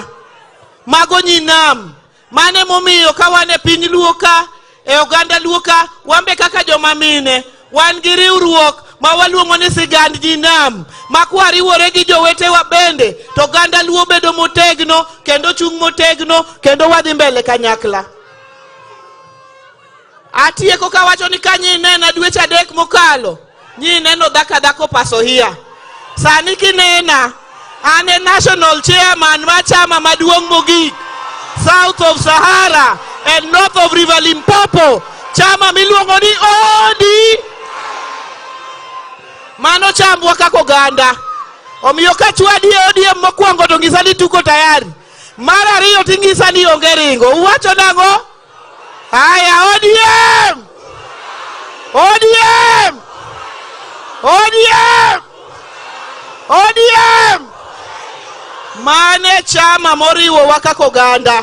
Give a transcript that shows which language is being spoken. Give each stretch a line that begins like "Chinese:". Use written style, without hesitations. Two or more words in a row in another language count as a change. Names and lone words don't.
Luo (Kenya and Tanzania): Mago nyinam, mane momiyo kawane piny luo ka, e oganda luo ka, wambe kaka joma mine, wan gi riwruok ma waluongo ni sigand nyinam, ma kwariwore gi jowetewa bende, to oganda luo bedo motegno, kendo chung' motegno, kendo wadhi mbele kanyakla. Atieko kawacho ni kanyinena dweche 3 mokalo, nyineno dhako paso hiya. Sani kinena, ane
English: national chairman
Luo (Kenya and Tanzania): ma chama maduong' mogik,
English: south of Sahara and north of River Limpopo,
Luo (Kenya and Tanzania): chama miluongo ni ODI. Mano chambwa kako ganda. Omiyo ka chwadi ODM mokwongo to ngisa ni tuko tayari. Mara ariyo tingisa ni onge ringo. Uwacho nango? Aya, ODM! ODM! ODM! ODM! Mane chama moriwo wakako oganda.